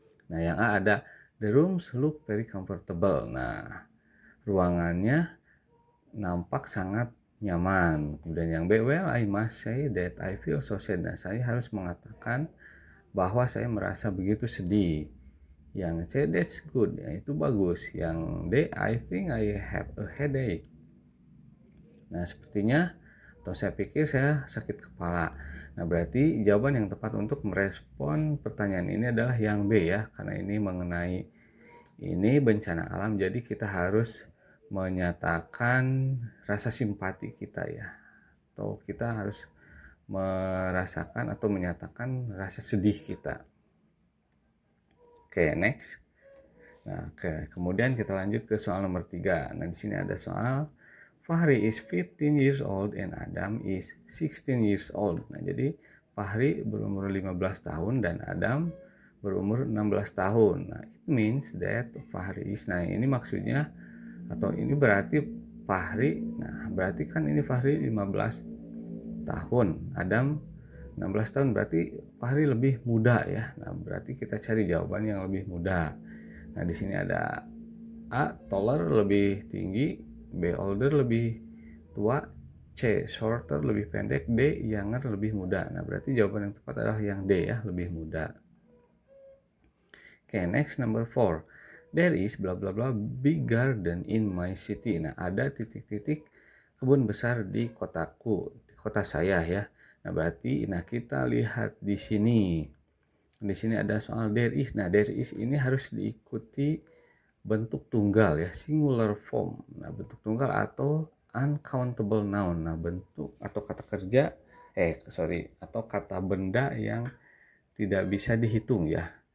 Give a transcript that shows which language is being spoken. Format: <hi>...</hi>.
<id>Nah, yang A ada,</id> <en>the rooms look very comfortable.</en> <id>Nah, ruangannya nampak sangat nyaman. Kemudian yang B,</id> <en>well, I must say that I feel so sad.</en> <id>Nah, saya harus mengatakan bahwa saya merasa begitu sedih. Yang C,</id> <en>that's good.</en> <id>Ya, itu bagus. Yang D,</id> <en>I think I have a headache.</en> <id>Nah, sepertinya atau saya pikir saya sakit kepala. Nah, berarti jawaban yang tepat untuk merespon pertanyaan ini adalah yang B ya, karena ini mengenai bencana alam, jadi kita harus menyatakan rasa simpati kita ya, atau kita harus merasakan atau menyatakan rasa sedih kita. Oke, next. Nah, kemudian kita lanjut ke soal nomor 3. Nah, di sini ada soal</id> <en>Fahri is 15 years old and Adam is 16 years old.</en> <id>Nah, jadi Fahri berumur 15 tahun dan Adam berumur 16 tahun.</id> <en>Nah, it means that Fahri is.</en> <id>Nah, ini maksudnya atau ini berarti Fahri. Nah, berarti kan ini Fahri 15 tahun, Adam 16 tahun, berarti Fahri lebih muda ya. Nah, berarti kita cari jawaban yang lebih muda. Nah, di sini ada A, taller lebih tinggi, B, older lebih tua, C, shorter lebih pendek, D, younger lebih muda. Nah, berarti jawaban yang tepat adalah yang D ya, lebih muda.</id> <en>Oke, next number 4. There is bla bla bla big garden in my city.</en> <id>Nah, ada titik-titik kebun besar di kotaku, di kota saya ya. Nah, berarti kita lihat di sini. Di sini ada soal there is. Nah, there is ini harus diikuti bentuk tunggal ya, singular form. Nah, bentuk tunggal atau uncountable noun. Nah, bentuk atau kata kerja atau kata benda yang tidak bisa dihitung ya.</id>